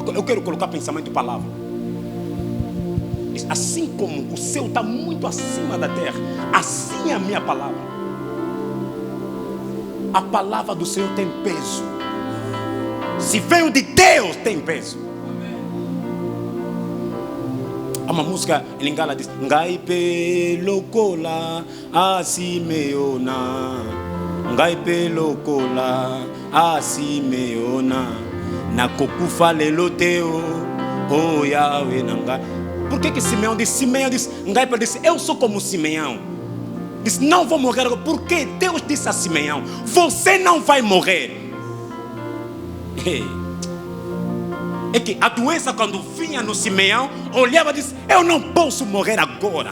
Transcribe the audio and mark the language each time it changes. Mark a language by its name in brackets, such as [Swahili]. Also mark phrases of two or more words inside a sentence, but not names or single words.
[Portuguese] Eu quero colocar pensamento e palavra. Assim como o céu está muito acima da terra, assim é a minha palavra. A palavra do Senhor tem peso. Se veio de Deus, tem peso. Há uma música em Lingala diz: [Lingala] Ngai pelokola asimeona, Ngai pelokola asimeona, nakokufa lelo teo, oh Yahweh nangai. [Portuguese] Por que Simeão disse? Simeão disse, Ngai disse, eu sou como Simeão. Disse, não vou morrer. Por que Deus disse a Simeão, você não vai morrer? É que a doença, quando vinha no Simeão, olhava e disse, eu não posso morrer agora.